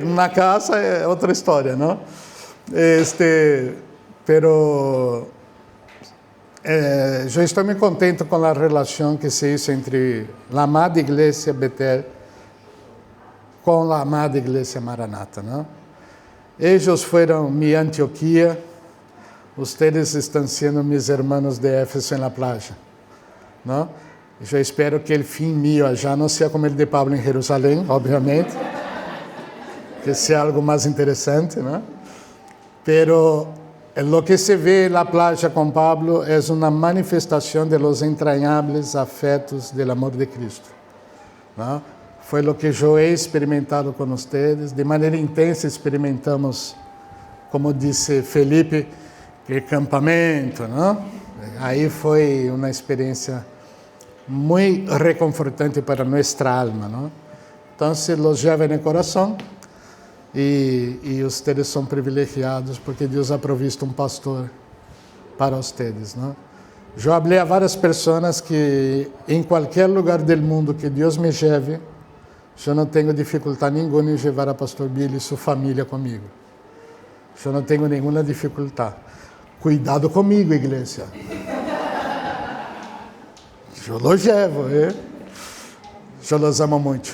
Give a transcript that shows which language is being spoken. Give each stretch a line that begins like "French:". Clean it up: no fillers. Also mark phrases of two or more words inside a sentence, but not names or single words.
Portuguese: Na casa é outra história, não? Pero eu estou muito contente com a relação que
Spanish: se hizo
Portuguese: entre a amada igreja Betel com a amada igreja Maranata, não? Eles foram minha Antioquia, ustedes estão sendo
Spanish: mis hermanos
Portuguese: de Éfeso
Spanish: en la playa, ¿no?
Portuguese: Eu espero que o fim
Spanish: mío allá
Portuguese: não seja como o de Pablo em Jerusalém, obviamente, que seja algo mais interessante,
Spanish: ¿no? Pero lo que se ve en la playa con Pablo es una manifestación de los entrañables afectos del amor de Cristo, ¿no?
Portuguese: Foi
Spanish: lo que
Portuguese: eu he experimentado com vocês, de maneira intensa experimentamos, como disse Felipe, que campamento, ¿no? Aí foi uma experiência muito reconfortante para nossa alma, ¿no? Então,
Spanish: los lleva en el corazón
Portuguese: e ustedes são privilegiados porque Deus
Spanish: ha provisto
Portuguese: um pastor para ustedes, ¿no? Eu hablé a várias pessoas que em qualquer lugar do mundo que Deus me lleve, eu não tenho dificuldade nenhuma em levar a pastor Billy e sua família comigo. Eu não tenho nenhuma dificuldade. Cuidado comigo, igreja. Eu los levo, eu los amo muito.